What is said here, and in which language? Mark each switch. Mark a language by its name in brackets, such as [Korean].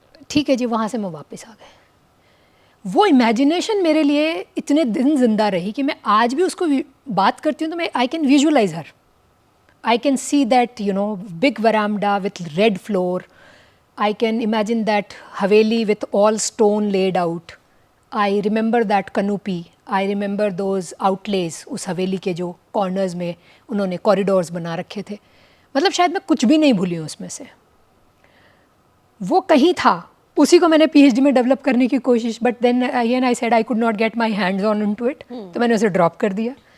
[Hindi] ठीक है जी, वहाँ से मैं वापस आ गए। वो इमेजिनेशन मेरे लिए इतने दिन जिंदा रही कि मैं आज भी उसको बात करती हूँ तो मैं [English] I can visualize her. I can see that, you know, big veranda with red floor. I can imagine that haveli with all stone laid out. I remember that canopy. I remember those outlays, [Hindi] उस हवेली के जो corners में उन्होंने corridors बना रखे थे। मतलब शायद मैं कुछ भी नहीं भूली हूँ उसमें से। वो कहीं था, उसी को मैंने PhD में डेवलप करने की कोशिश, [English] but then again I said I could not get my hands on into it, [Hindi] तो मैंने उसे ड्रॉप कर दिया।